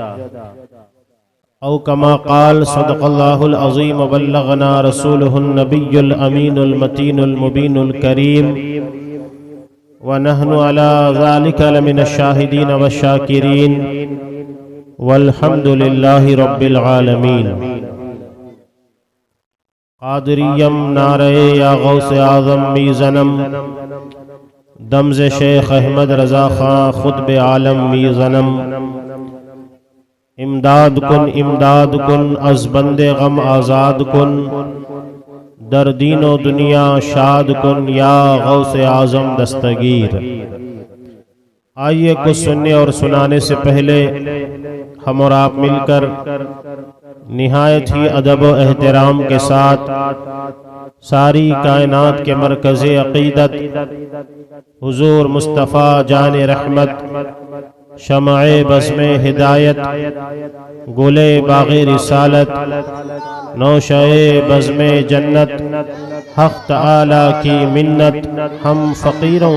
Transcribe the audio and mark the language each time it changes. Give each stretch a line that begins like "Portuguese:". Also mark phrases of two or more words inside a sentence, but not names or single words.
Arabic: او کما قال صدق اللہ العظیم وبلغنا رسولہ النبی الامین المتین المبین الکریم، وَنَحْنُ عَلَى ذَلِكَ لَمِنَ الشَّاهِدِينَ وَالشَّاكِرِينَ وَالْحَمْدُ لِلَّهِ رَبِّ الْعَالَمِينَ۔
Persian: قادریم نعرہ یا غوث اعظم می زنم، دمز شیخ احمد رضا خان خطب عالم می زنم، امداد کن از بند غم آزاد کن، در دین و دنیا شاد کن یا غوث اعظم دستگیر۔
Urdu: آئیے کچھ سننے اور سنانے سے پہلے ہم اور آپ مل کر نہایت ہی ادب و احترام کے ساتھ ساری کائنات کے مرکز عقیدت حضور مصطفیٰ جان رحمت، شمع بزم ہدایت، گل باغ رسالت، نوشہ بزم جنت، حق تعالی کی منت، ہم فقیروں